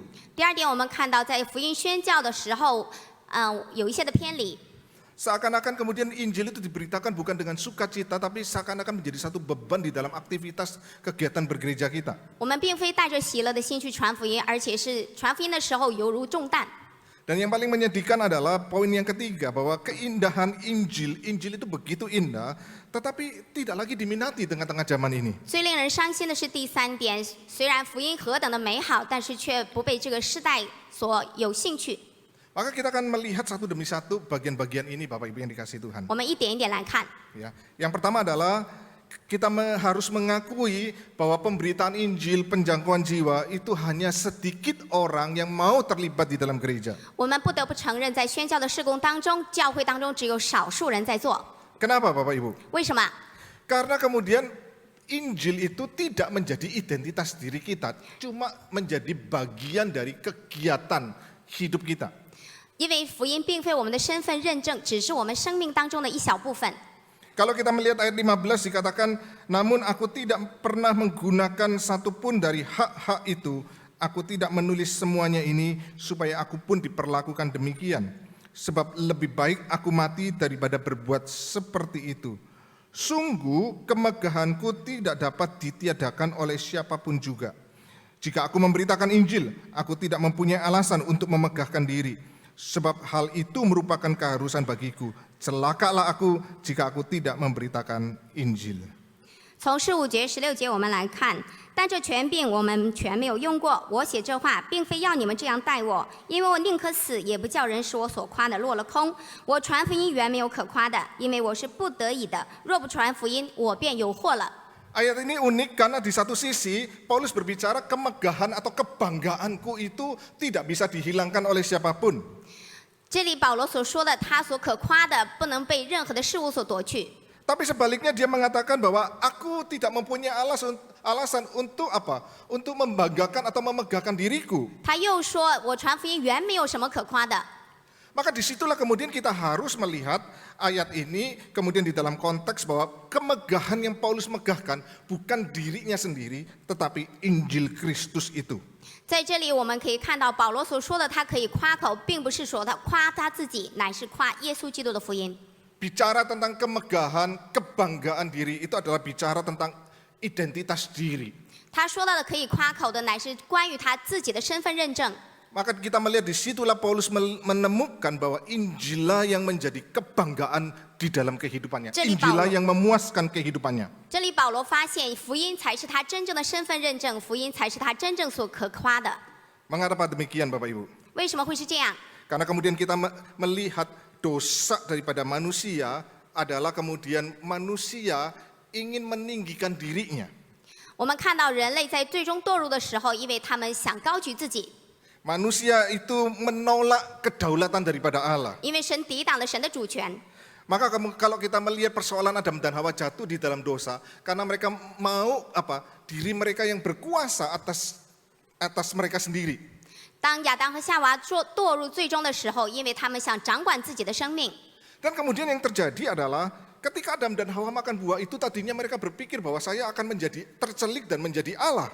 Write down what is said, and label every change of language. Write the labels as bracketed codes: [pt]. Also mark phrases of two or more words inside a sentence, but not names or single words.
[zh] 第二点，我们看到在福音宣教的时候，有一些的偏离。 [id] Seakan-akan kemudian Injil itu diberitakan bukan dengan sukacita, tapi seakan-akan menjadi satu beban di dalam aktivitas kegiatan bergereja kita. [zh] 我们并非带着喜乐的心去传福音，而且是传福音的时候犹如重担。 [id] Dan yang paling menyedihkan adalah poin yang ketiga, bahwa keindahan Injil itu begitu indah, tetapi tidak lagi diminati di tengah-tengah zaman ini. [zh] 最令人伤心的是第3点，虽然福音何等的美好，但是却不被这个时代所有兴趣。 [id] Maka kita akan melihat satu demi satu bagian-bagian ini Bapak Ibu yang dikasihi Tuhan. [zh] 我们一点一点来看。 [id] Ya. Yang pertama adalah kita harus mengakui bahwa pemberitaan Injil, penjangkauan jiwa itu hanya sedikit orang yang mau terlibat di dalam gereja. [zh] 我们不得不承认，在宣教的事工当中，教会当中只有少数人在做。 [id] Kenapa Bapak Ibu? [zh] 为什么？ [id] Karena kemudian Injil itu tidak menjadi identitas diri kita, cuma menjadi bagian dari kegiatan hidup kita. [zh] 因为福音并非我们的身份认证，只是我们生命当中的一小部分。 [id] Kalau kita melihat ayat 15 dikatakan, namun aku tidak pernah menggunakan satupun dari hak-hak itu. Aku tidak menulis semuanya ini supaya aku pun diperlakukan demikian. Sebab lebih baik aku mati daripada berbuat seperti itu. Sungguh kemegahanku tidak dapat ditiadakan oleh siapapun juga. Jika aku memberitakan Injil, aku tidak mempunyai alasan untuk memegahkan diri. Sebab hal itu merupakan keharusan bagiku. Celakalah aku jika aku tidak memberitakan Injil. [zh] 从15节、16节我们来看，但这权柄我们全没有用过。我写这话，并非要你们这样待我，因为我宁可死，也不叫人使我所夸的落了空。我传福音原没有可夸的，因为我是不得已的。若不传福音，我便有祸了。 [id] Ayat ini unik karena di satu sisi Paulus berbicara kemegahan atau kebanggaanku itu tidak bisa dihilangkan oleh siapapun. [zh] 这里保罗所说的，他所可夸的，不能被任何的事物所夺去。 [id] Tapi sebaliknya dia mengatakan bahwa aku tidak mempunyai alasan untuk apa? Untuk membanggakan atau memegahkan diriku. [zh] 他又说，我传福音原没有什么可夸的。 [id] Maka disitulah kemudian kita harus melihat ayat ini kemudian di dalam konteks bahwa kemegahan yang Paulus megahkan bukan dirinya sendiri, tetapi Injil Kristus itu. [zh] 在这里我们可以看到保罗所说的，他可以夸口，并不是说他夸他自己，乃是夸耶稣基督的福音。 [id] Bicara tentang kemegahan, kebanggaan diri itu adalah bicara tentang identitas diri. [zh] 他说到的可以夸口的，乃是关于他自己的身份认证。 [id] Maka kita melihat di situlah Paulus menemukan bahwa Injillah yang menjadi kebanggaan di dalam kehidupannya. Injillah yang memuaskan kehidupannya. [zh] 这里保罗发现，福音才是他真正的身份认证，福音才是他真正所可夸的。 [id] Mengapa demikian Bapak Ibu? [zh] 为什么会是这样？ [id] Karena kemudian kita melihat dosa daripada manusia adalah kemudian manusia ingin meninggikan dirinya. [zh] 我们看到人类在最终堕入的时候，因为他们想高举自己， [id] Manusia itu menolak kedaulatan daripada Allah. [zh] 因为神抵挡了神的主权。 [id] Maka kalau kita melihat persoalan Adam dan Hawa jatuh di dalam dosa, karena mereka mau diri mereka yang berkuasa atas mereka sendiri. [zh] 当亚当和夏娃堕入最终的时候，因为他们想掌管自己的生命， [id] Dan kemudian yang terjadi adalah ketika Adam dan Hawa makan buah itu tadinya mereka berpikir bahwa saya akan menjadi tercelik dan menjadi Allah.